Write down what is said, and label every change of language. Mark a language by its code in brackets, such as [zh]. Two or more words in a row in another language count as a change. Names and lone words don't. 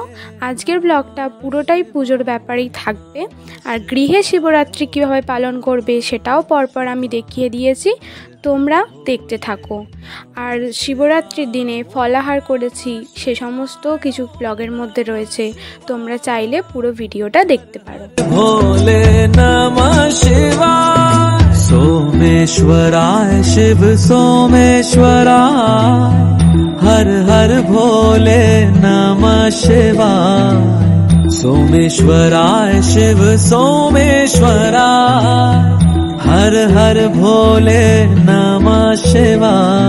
[bn] আজকের ব্লগটা পুরোটাই পুজোর ব্যাপারেই থাকবে, আর গৃহে শিবরাত্রি কীভাবে পালন করবে সেটাও পরপর আমি দেখিয়ে দিয়েছি, তোমরা দেখতে থাকো। আর শিবরাত্রির দিনে ফলাহার করেছি সে সমস্ত কিছু ব্লগের মধ্যে রয়েছে, তোমরা চাইলে পুরো ভিডিওটা দেখতে পারো। [hi] भोले नमः शिवाय, सोमेश्वराय शिव सोमेश्वराय, हर हर भोले नमः शिवाय। सोमेश्वराय शिव सोमेश्वराय, हर हर भोले नमः शिवाय।